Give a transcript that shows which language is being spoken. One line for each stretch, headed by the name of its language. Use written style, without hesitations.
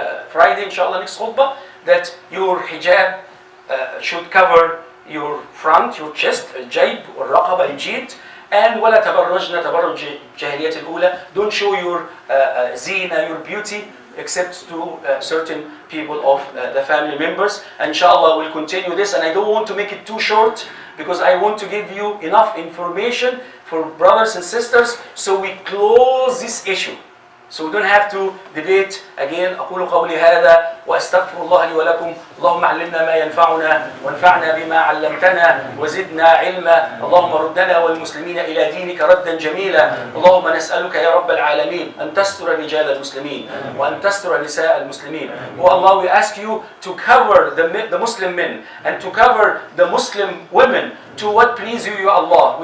English: Friday, inshallah, next khutbah, that your hijab should cover your front, your chest,
Arabic: الجيب والرقبة الجيد,
English: and
Arabic: ولا تبرجنا تبرج جاهلية الأولى,
English: don't show your zina, your beauty, except to certain people of the family members. And inshallah we'll continue this, and I don't want to make it too short because I want to give you enough information for brothers and sisters so we close this issue. So we don't have to debate again.
Arabic: أقول قولي هذا وأستغفر الله لي ولكم. اللهم علمنا ما ينفعنا وانفعنا بما علمتنا وزدنا علما. اللهم ردنا والمسلمين إلى دينك ردا جميلا. اللهم نسألك يا رب العالمين أن تستر رجال المسلمين وأن تستر نساء المسلمين.
English: Oh Allah, we ask you to cover the Muslim men and to cover the Muslim women to what please you, ya Allah.